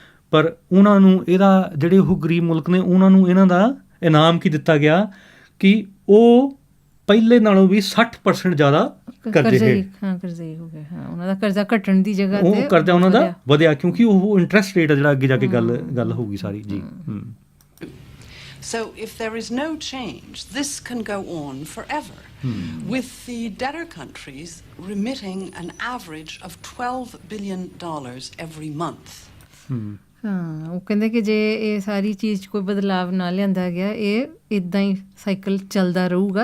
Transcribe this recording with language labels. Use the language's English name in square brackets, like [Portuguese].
[Punjabi] ਪਰ ਉਹਨਾਂ ਨੂੰ ਇਹਦਾ ਜਿਹੜੇ ਉਹ ਗਰੀਬ ਮੁਲਕ ਨੇ ਉਹਨਾਂ ਨੂੰ ਇਹਨਾਂ ਦਾ ਇਨਾਮ ਕੀ ਦਿੱਤਾ ਗਿਆ ਕਿ ਉਹ ਪਹਿਲੇ ਨਾਲੋਂ ਵੀ 60% ਜ਼ਿਆਦਾ ਕਰਜ਼ੇ ਹੋ ਗਏ। ਉਹਨਾਂ ਦਾ ਕਰਜ਼ਾ ਘਟਣ ਦੀ ਜਗ੍ਹਾ ਉਹ ਕਰਜ਼ਾ ਉਹਨਾਂ ਦਾ ਵਧਿਆ, ਕਿਉਂਕਿ ਉਹ ਇੰਟਰਸਟ ਰੇਟ ਆ ਜਿਹੜਾ ਅੱਗੇ ਜਾ ਕੇ ਗੱਲ ਹੋਊਗੀ ਸਾਰੀ ਜੀ। [English] So if there is no change, this can go on forever, with the debtor countries remitting an average of $12 billion every month. [Punjabi] ਉਹ ਕਹਿੰਦੇ ਕਿ ਜੇ ਇਹ ਸਾਰੀ ਚੀਜ਼ 'ਚ ਕੋਈ ਬਦਲਾਵ ਨਾ ਲਿਆਂਦਾ ਗਿਆ, ਇਹ ਇੱਦਾਂ ਹੀ ਸਾਈਕਲ ਚੱਲਦਾ ਰਹੂਗਾ।